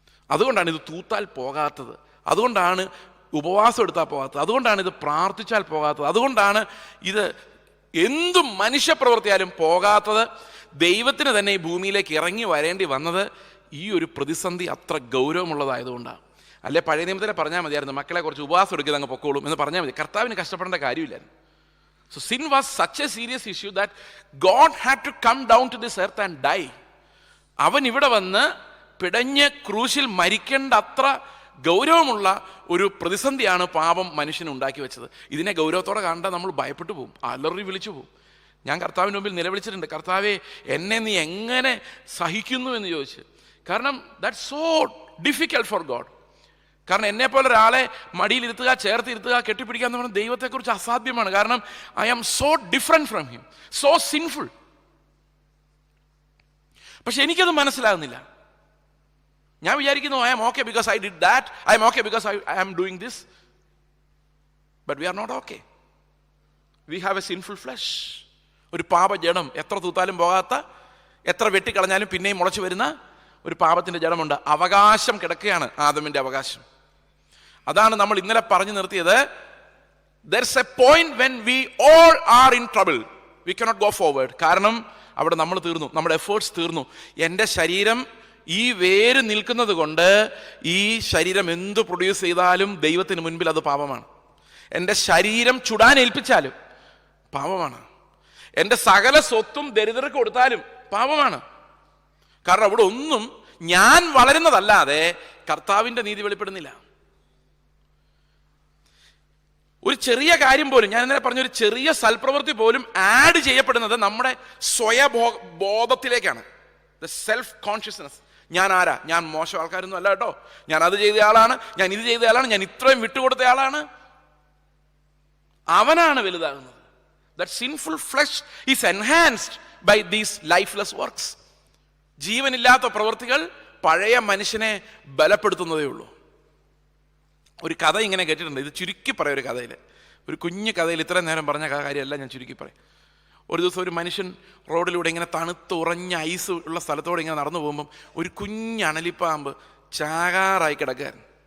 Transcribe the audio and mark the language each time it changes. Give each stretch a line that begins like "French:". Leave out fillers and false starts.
Malayalam: അതുകൊണ്ടാണ് ഇത് തൂത്താൽ പോകാത്തത്, അതുകൊണ്ടാണ് ഉപവാസം എടുത്താൽ പോകാത്തത്, അതുകൊണ്ടാണ് ഇത് പ്രാർത്ഥിച്ചാൽ പോകാത്തത്, അതുകൊണ്ടാണ് ഇത് എന്തും മനുഷ്യപ്രവൃത്തിയാലും പോകാത്തത്. ദൈവത്തിന് തന്നെ ഈ ഭൂമിയിലേക്ക് ഇറങ്ങി വരേണ്ടി വന്നത് ഈ ഒരു പ്രതിസന്ധി അത്ര ഗൗരവമുള്ളതായതുകൊണ്ടാണ്. അല്ലെ പഴയ നിയമത്തിലെ പറഞ്ഞാൽ മതിയായിരുന്നു, മക്കളെ കുറച്ച് ഉപവാസം എടുക്കുന്നത് അങ്ങ് പൊക്കോളും എന്ന് പറഞ്ഞാൽ മതി. കർത്താവിന് കഷ്ടപ്പെടേണ്ട കാര്യമില്ലായിരുന്നു.
English: So sin was such a serious issue that God had to come down to this earth and die.
Malayalam: അവൻ ഇവിടെ വന്ന് പിടഞ്ഞ് ക്രൂശിൽ മരിക്കേണ്ട അത്ര ഗൗരവമുള്ള ഒരു പ്രതിസന്ധിയാണ് പാപം മനുഷ്യന് ഉണ്ടാക്കി വെച്ചത്. ഇതിനെ ഗൗരവത്തോടെ കണ്ടാൽ നമ്മൾ ഭയപ്പെട്ടു പോകും, അലറി വിളിച്ചു പോകും. ഞാൻ കർത്താവിൻ്റെ മുമ്പിൽ നിലവിളിച്ചിട്ടുണ്ട്, കർത്താവേ എന്നെ നീ എങ്ങനെ സഹിക്കുന്നു എന്ന് ചോദിച്ച്. കാരണം
English: That's so difficult for God.
Malayalam: കാരണം എന്നെപ്പോലെ ഒരാളെ മടിയിലിരുത്തുക, ചേർത്തിരുത്തുക, കെട്ടിപ്പിടിക്കുക എന്ന് പറഞ്ഞാൽ ദൈവത്തെക്കുറിച്ച് അസാധ്യമാണ്. കാരണം
English: I am so different from him, so sinful.
Malayalam: പക്ഷെ എനിക്കത് മനസ്സിലാകുന്നില്ല. ഞാൻ വിചാരിക്കുന്നു
English: I am okay because I did that, I am okay because I am doing this. But we are not okay. We have a sinful flesh.
Malayalam: ഒരു പാപജഡം, എത്ര തൂത്താലും പോകാത്ത, എത്ര വെട്ടിക്കളഞ്ഞാലും പിന്നെയും മുളച്ചു വരുന്ന ഒരു പാപത്തിൻ്റെ ജഡമുണ്ട്. അവകാശം കിടക്കുകയാണ്, ആദമിൻ്റെ അവകാശം. അതാണ് നമ്മൾ ഇന്നലെ പറഞ്ഞു നിർത്തിയത്.
English: There's a point when we all are in trouble. We cannot go forward.
Malayalam: കാരണം അവിടെ നമ്മൾ തീർന്നു, നമ്മുടെ എഫേർട്സ് തീർന്നു. എൻ്റെ ശരീരം ഈ വേര് നിൽക്കുന്നത് കൊണ്ട് ഈ ശരീരം എന്ത് പ്രൊഡ്യൂസ് ചെയ്താലും ദൈവത്തിന് മുൻപിൽ അത് പാപമാണ്. എൻ്റെ ശരീരം ചുടാൻ ഏൽപ്പിച്ചാലും പാപമാണ്. എൻ്റെ സകല സ്വത്തും ദരിദ്രർക്ക് കൊടുത്താലും പാപമാണ്. കാരണം അവിടെ ഒന്നും ഞാൻ വളരുന്നതല്ലാതെ കർത്താവിൻ്റെ നീതി വെളിപ്പെടുന്നില്ല. ഒരു ചെറിയ കാര്യം പോലും, ഞാൻ ഇന്നലെ പറഞ്ഞൊരു ചെറിയ സൽപ്രവൃത്തി പോലും ആഡ് ചെയ്യപ്പെടുന്നത് നമ്മുടെ സ്വയബോധത്തിലേക്കാണ്.
English: The self consciousness.
Malayalam: ഞാൻ ആരാ? ഞാൻ മോശം ആൾക്കാരൊന്നും അല്ല കേട്ടോ, ഞാൻ അത് ചെയ്ത ആളാണ്, ഞാൻ ഇത് ചെയ്ത ആളാണ്, ഞാൻ ഇത്രയും വിട്ടുകൊടുത്ത ആളാണ്. അവനാണ് വലുതാകുന്നത്.
English: That sinful flesh is enhanced by these lifeless works.
Malayalam: ജീവനില്ലാത്ത പ്രവൃത്തികൾ പഴയ മനുഷ്യനെ ബലപ്പെടുത്തുന്നതേ ഉള്ളൂ. ഒരു കഥ ഇങ്ങനെ കേട്ടിട്ടുണ്ട്, ഇത് ചുരുക്കി പറയാം. ഒരു കഥയിൽ, ഒരു കുഞ്ഞു കഥയിൽ, ഇത്രയും നേരം പറഞ്ഞ കാര്യമല്ല, ഞാൻ ചുരുക്കി പറയാം. ഒരു ദിവസം ഒരു മനുഷ്യൻ റോഡിലൂടെ ഇങ്ങനെ തണുത്ത് ഉറഞ്ഞ ഐസ് ഉള്ള സ്ഥലത്തോടെ ഇങ്ങനെ നടന്നു പോകുമ്പം ഒരു കുഞ്ഞ് അണലിപ്പാമ്പ് ചാകാറായി കിടക്കുകയായിരുന്നു.